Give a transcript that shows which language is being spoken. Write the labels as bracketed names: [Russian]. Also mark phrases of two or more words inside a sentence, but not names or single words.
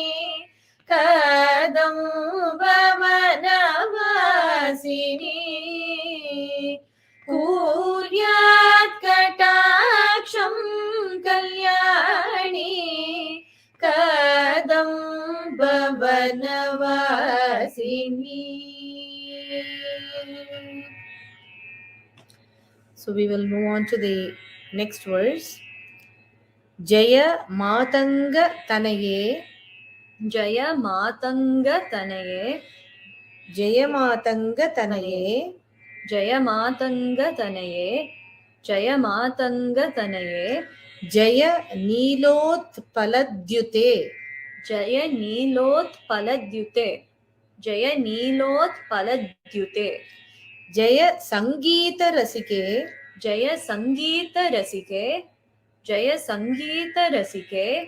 [Sanskrit] कदम्बवनवासिनी कुर्यात् कटाक्षं कल्याणी कदम्बवनवासिनी. [English] So we will move on to the next verse. [Sanskrit] जय मातङ्ग तनये, जय मातङ्ग तनये, जय मातङ्ग तनये, जय मातङ्ग तनये, जय मातङ्ग तनये, जय नीलोत् पलद्युते, जय नीलोत् पलद्युते, जय नीलोत् पलद्युते, जय सङ्गीत रसिके, जय सङ्गीत रसिके, जय सङ्गीत रसिके,